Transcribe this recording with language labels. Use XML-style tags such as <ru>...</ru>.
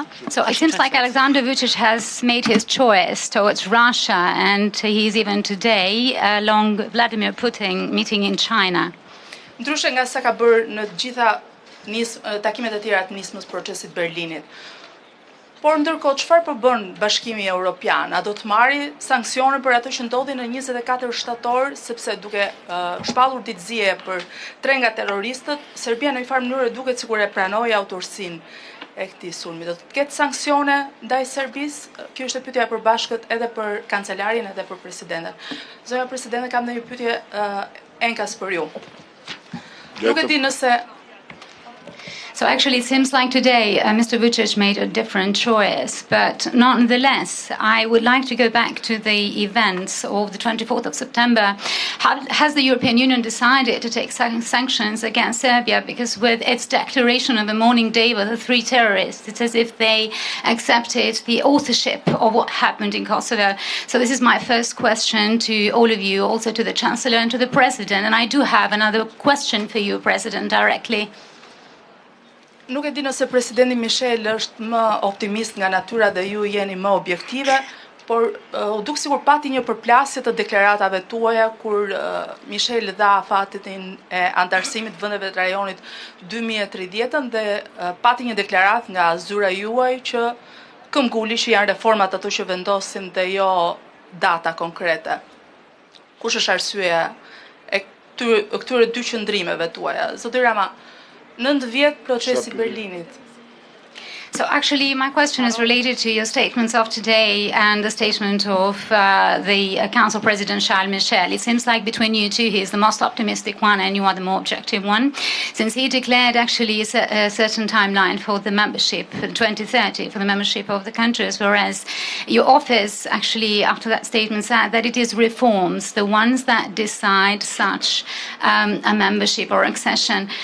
<en>So it seems like Alexander Vučić has made his choice towards Russia, and he's even today along Vladimir Putin meeting in China.</en> <sq>Ndryshe nga sa ka bërë në të gjitha takimet e tjera të nismës procesit Berlinit. Por ndërkohë, çfarë po bën Bashkimi Evropian? A do të marrë sanksione për ato që ndodhi në 24 shtator, sepse duke shpallur ditëzie për 3 nga terroristët, Serbia në një farë mënyrë duket sikur e pranoi autorsinë e këtij sulmi. Do të ketë sanksione ndaj Serbisë? Kjo është pyetja e përbashkët edhe për kancelarin edhe për presidenten. Zonja presidente, kam një pyetje enkas për ju. Nuk e di nëse</sq> <en>So actually, it seems like today Mr. Vučić made a different choice, but nonetheless, I would like to go back to the events of the 24th of September. Has the European Union decided to take sanctions against Serbia? Because with its declaration on the morning day with the 3 terrorists, it's as if they accepted the authorship of what happened in Kosovo. So this is my first question to all of you, also to the Chancellor and to the President. And I do have another question for you, President, directly.</en> <sq>Nuk e di nëse presidenti Michel është më optimist nga natyra dhe ju jeni më objektive, por u duk sikur pati një përplasje të deklaratave tuaja kur Michel dha afatin e antarësimit vendeve të rajonit 2030 dhe pati një deklarat nga zyra juaj që këmbguli që janë reformat ato që vendosin dhe jo data konkrete. Kush është arsyeja e këtyre 2 qëndrimeve tuaja? Zoti Rama, 9 vjet procesi Berlinit.</sq> <en>So actually, my question is related to your statements of today and the statement of the Council President Charles Michel. It seems like between you two, he is the most optimistic one and you are the more objective one, since he declared actually a certain timeline for the membership, 2030, for the membership of the countries, whereas your office actually, after that statement, said that it is reforms, the ones that decide such a membership or accession.</en>